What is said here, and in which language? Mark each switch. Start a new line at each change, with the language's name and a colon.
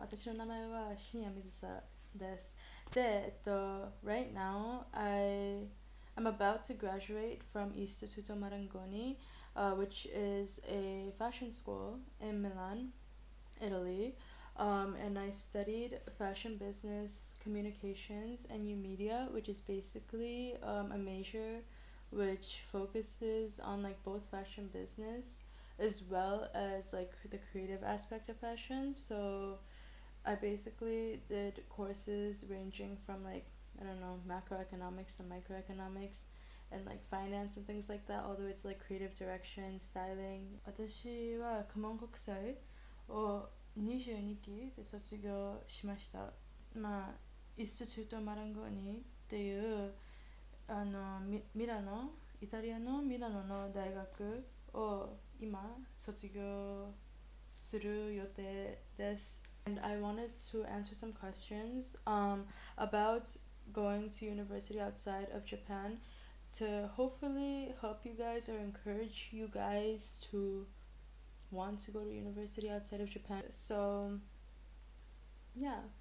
Japanese: 私の名前は深夜水さです。
English: Right now, I'm about to graduate from Istituto Marangoni, which is a fashion school in Milan, Italy. And I studied fashion business, communications, and new media, which is basically a major which focuses on like both fashion business as well as like the creative aspect of fashion. So I basically did courses ranging from like, I don't know, macroeconomics to microeconomics and like finance and things like that, all the way to like creative direction, styling.
Japanese: 私はクモン国際を22期で卒業しました。まあ、インスティチュートマランゴーニっていうミラノ、イタリアのミラノの大学を今卒業する予定です。
English: And I wanted to answer some questions about going to university outside of Japan to hopefully help you guys or encourage you guys to want to go to university outside of Japan. So, yeah.